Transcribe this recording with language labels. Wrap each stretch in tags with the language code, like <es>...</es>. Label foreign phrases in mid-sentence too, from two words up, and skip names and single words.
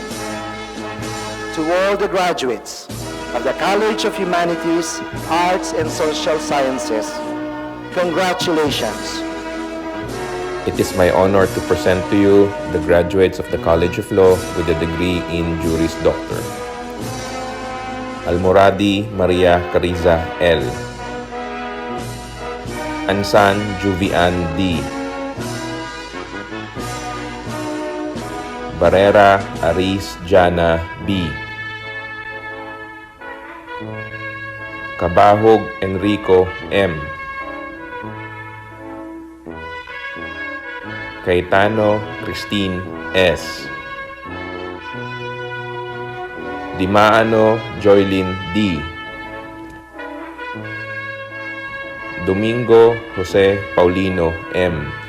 <en>To all the graduates of the College of Humanities, Arts, and Social Sciences, congratulations. It is my honor to present to you the graduates of the College of Law with a degree in Juris Doctor. Almoradi Maria Cariza L. Ansan Juvian D. Barrera Aris Jana B. Cabahog Enrico M. Cayetano Christine S. Dimaano Joylyn D. Domingo Jose Paulino M.</en>